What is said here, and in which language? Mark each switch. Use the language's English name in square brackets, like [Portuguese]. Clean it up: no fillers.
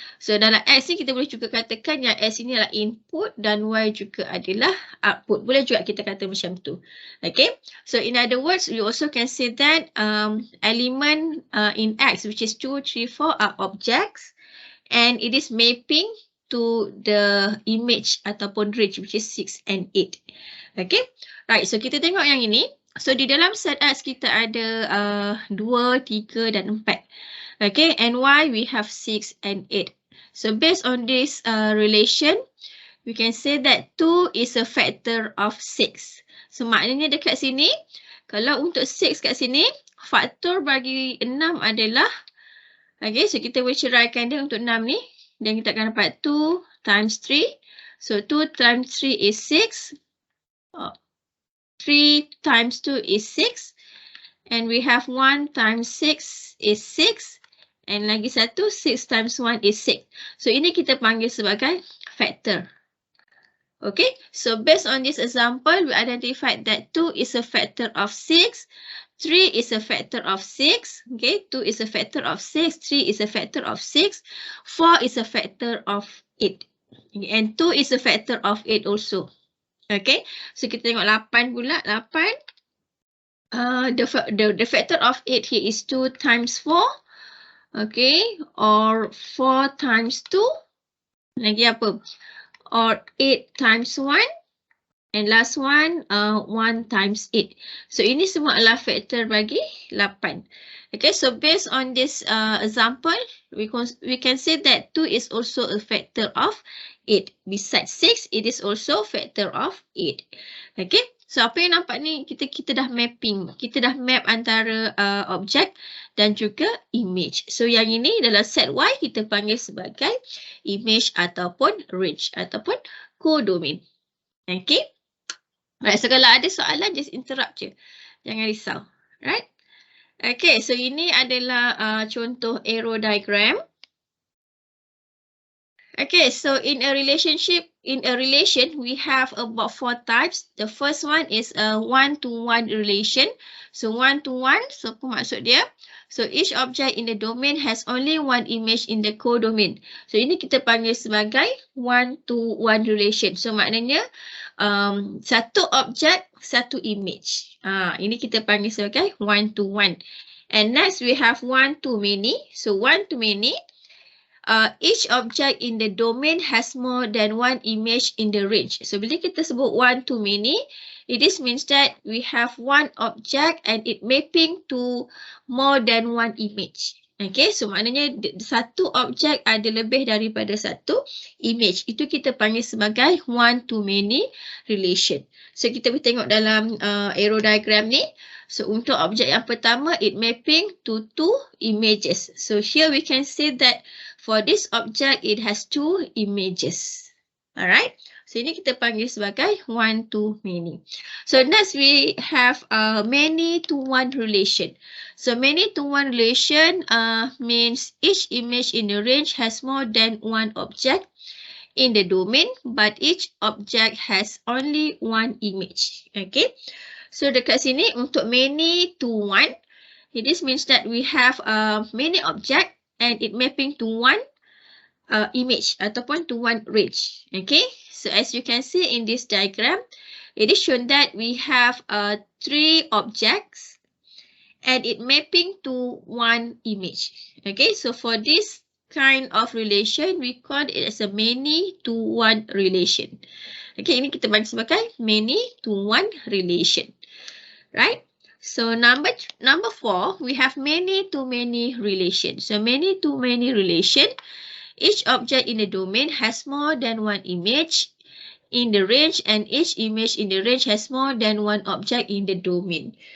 [Malay] So dalam X ni kita boleh juga katakan yang X ini adalah input dan Y juga adalah output. Boleh juga kita kata macam tu. [English] Okay, so in other words, we also can say that element in X, which is 2, 3, 4 are objects, and it is mapping to the image ataupun range, which is 6 and 8. Okay, right, [Malay] so kita tengok yang ini. So di dalam set X kita ada 2, 3 dan 4. [English] Okay, and Y we have 6 and 8. So based on this relation, we can say that 2 is a factor of 6. [Malay] So maknanya dekat sini, kalau untuk 6 kat sini, faktor bagi 6 adalah, okay, so kita boleh ceraikan dia untuk 6 ni. Dan kita akan dapat 2 times 3. [English] So 2 times 3 is 6. 3 times 2 is 6. And we have 1 times 6 is 6. And [Malay] lagi satu, [English] 6 times 1 is 6. [Malay] So ini kita panggil sebagai factor. [English] Okay, so based on this example, we identified that 2 is a factor of 6. 3 is a factor of 6. Okay, 2 is a factor of 6. 3 is a factor of 6. 4 is a factor of 8. Okay, and 2 is a factor of 8 also. Okay, [Malay] so kita tengok 8 pula. [English] 8. The factor of 8 here is 2 times 4. Okay, or 4 times 2. [Malay] Lagi apa? [English] Or 8 times 1. And last one, 1 times 8. [Malay] So ini semua adalah factor bagi 8. [English] Okay, so based on this example, we can say that 2 is also a factor of 8. Besides 6, it is also factor of 8. [Malay] Okay, so apa yang nampak ni, kita dah mapping. Kita dah map antara objek dan juga image. So yang ini dalam set Y, kita panggil sebagai image ataupun range ataupun codomain. Okay. Right, so kalau ada soalan, [English] just interrupt [Malay] je. Jangan risau. Right? Okay, so ini adalah contoh arrow diagram. [English] Okay, so in a relation, we have about 4 types. The first one is a one-to-one relation. So one-to-one, [Malay] so apa maksud dia? [English] So each object in the domain has only one image in the codomain. [Malay] So ini kita panggil sebagai one-to-one relation. So maknanya satu objek, satu image. Ini kita panggil sebagai one-to-one. [English] And next we have one-to-many. So one-to-many. Each object in the domain has more than one image in the range. [Malay] So bila kita sebut [English] one-to-many, it means that we have one object and it mapping to more than one image. [Malay] Okay, so maknanya satu objek ada lebih daripada satu image. Itu kita panggil sebagai one-to-many relation. So kita boleh tengok dalam arrow diagram ni. So untuk objek yang pertama, [English] it mapping to 2 images. So here we can say that for this object, it has 2 images. Alright. [Malay] So ini kita panggil sebagai one-to-many. [English] So next we have many-to-one relation. So many-to-one relation means each image in the range has more than one object in the domain, but each object has only one image. Okay. [Malay] So dekat sini untuk [English] many-to-one, it means that we have many object and it mapping to one image ataupun to one range. Okay. So as you can see in this diagram, it is shown that we have 3 objects and it mapping to one image. Okay, so for this kind of relation, we call it as a many-to-one relation. [Malay] Okay, ini kita panggil sebagai many-to-one relation. [English] Right? So number 4, we have many-to-many relation. So many-to-many relation, each object in the domain has more than one image in the range and each image in the range has more than one object in the domain.